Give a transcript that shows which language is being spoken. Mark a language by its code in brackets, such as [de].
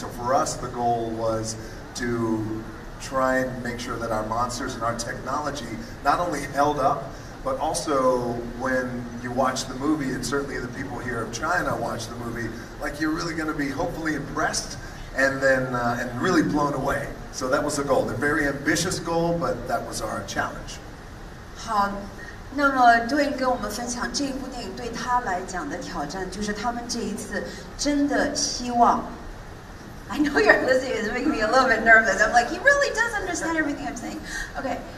[en] So for us, the goal was to try and make sure that our monsters and our technology not only held up, but also when you watch the movie, and certainly the people here of China watch the movie, like you're really going to be hopefully impressed and then and really blown away. So that was the goal. A very ambitious goal, but that was our challenge. [zh] 好，那么Dwayne跟我们分享这一部电影对他来讲的挑战，就是他们这一次真的希望。 [en] I know you're listening. It's making me a little bit nervous. I'm like, he really does understand everything I'm saying. Okay.